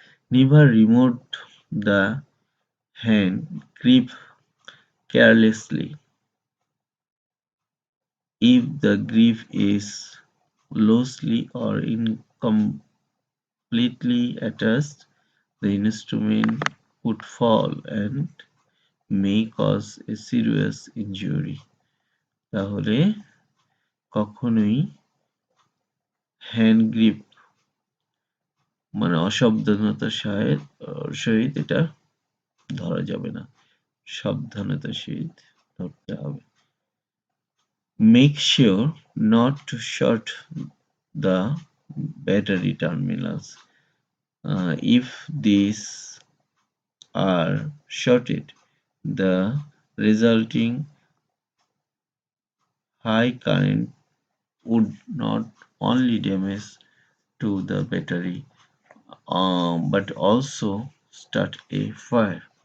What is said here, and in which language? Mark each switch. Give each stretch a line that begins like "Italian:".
English: Never remove the hand grip carelessly. If the grip is loosely or incompletely attached, the instrument could fall and may cause a serious injury.
Bangla: তাহলে কখনোই hand grip মানে অসাবধানতার সহিত এটা ধরা যাবে না, সাবধানতার সহিত ধরতে হবে।
English: Make sure not to short the battery terminals. If these are shorted, the resulting high current would not only damage to the battery but also start a fire.